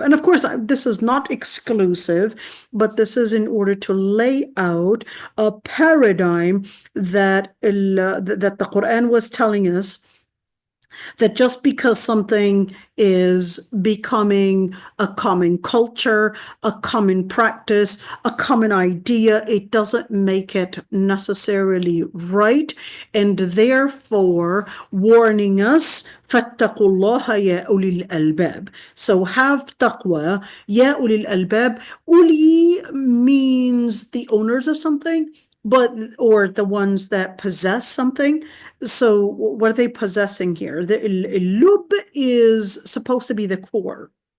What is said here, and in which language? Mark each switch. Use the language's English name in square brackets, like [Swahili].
[English] And of course, this is not exclusive, but this is in order to lay out a paradigm that the Quran was telling us, that just because something is becoming a common culture, a common practice, a common idea, it doesn't make it necessarily right. And therefore, warning us, [Arabic] فَاتَّقُوا اللَّهَ يَا أُولِي الْأَلْبَابِ. [English] So have taqwa, [Arabic] يَا أُولِي الْأَلْبَابِ. [English] Uli means the owners of something. or the ones that possess something. So what are they possessing here? The lub is supposed to be the core.